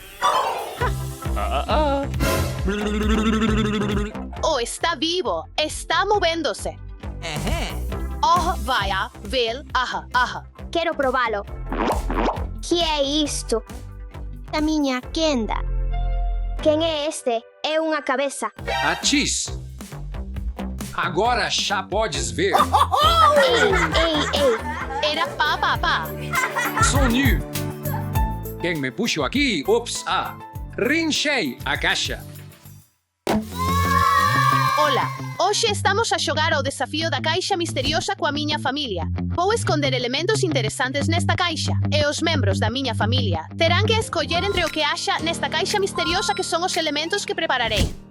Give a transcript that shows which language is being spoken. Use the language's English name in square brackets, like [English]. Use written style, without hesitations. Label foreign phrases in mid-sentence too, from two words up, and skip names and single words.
[Galician] Oh, está vivo. [Spanish] Está movéndose. Oh, vaya. Vel. Ajá. [Galician] Quero probalo. Que é isto? Da miña quenda. Quen é este? É unha cabeza. Achis. [Portuguese] Agora já podes ver. Ei. Era pá. Sou nu. Quem me puxou aqui? Ops, [Galician] rinchei a caixa. Ola, hoxe estamos a xogar ao desafío da caixa misteriosa coa miña familia. Vou esconder elementos interesantes nesta caixa e os membros da miña familia terán que escoller entre o que haxa nesta caixa misteriosa que son os elementos que prepararei.